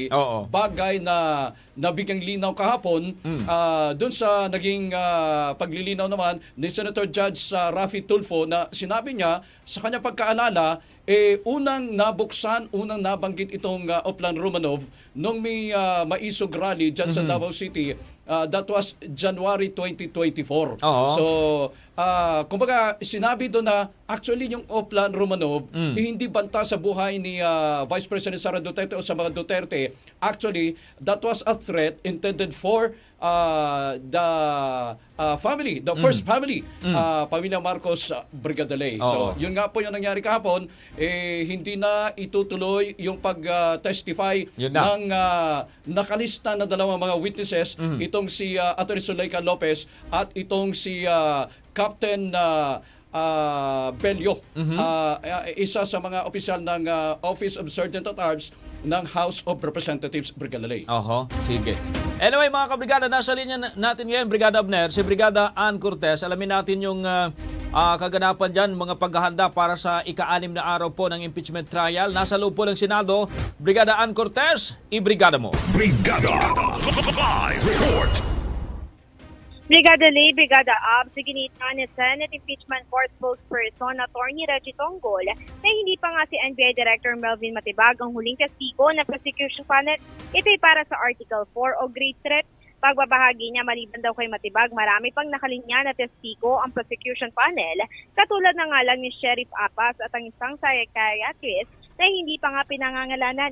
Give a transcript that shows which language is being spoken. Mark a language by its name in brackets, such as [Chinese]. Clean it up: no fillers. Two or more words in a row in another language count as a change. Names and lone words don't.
[Filipino] Bagay na nabigyang linaw kahapon doon sa naging paglilinaw naman ni Senator Judge Rafi Tulfo na sinabi niya sa kanyang pagkaalala, unang nabuksan, unang nabanggit itong Oplan Romanov nung may maisog rally dyan sa Davao City. [English] That was January 2024. [Filipino] So, kumbaga, sinabi doon na actually yung Oplan Romanov hindi banta sa buhay ni Vice President Sara Duterte o sa mga Duterte. [English] Actually, that was a threat intended for the family, the first family, [Filipino] Pamilya Marcos, Brigada Lay. So, yun nga po yung nangyari kahapon. Hindi na itutuloy yung pag-testify ng nakalista na dalawang mga witnesses, itong si Atty. Zuleika Lopez at itong si Captain Bello, isa sa mga opisyal ng Office of Sergeant at Arms ng House of Representatives, Brigada Lay. Sige. Anyway, mga kabrigada, nasa linya natin ngayon, Brigada Abner, si Brigada Ann Cortez. Alamin natin yung kaganapan dyan, mga paghahanda para sa ika-6 na araw po ng [English] impeachment trial. [Filipino] Nasa loob po ng Senado, Brigada Ann Cortez, i-brigada mo. Brigada Live Report. Brigada Lay, Brigada Ab, siginitan ni [English] Senate Impeachment Court spokesperson [Filipino] Attorney Reggie Tonggol na hindi pa nga si NBI Director Melvin Matibag ang huling testigo ng [English] prosecution panel. [Filipino] Ito'y para sa Article 4 o Great Threat. Pagbabahagi niya, maliban daw kay Matibag, marami pang nakalinya na testigo ang [English] prosecution panel, [Filipino] katulad na nga lang ni Sheriff Apas at ang isang psychiatrist na hindi pa nga pinangangalanan.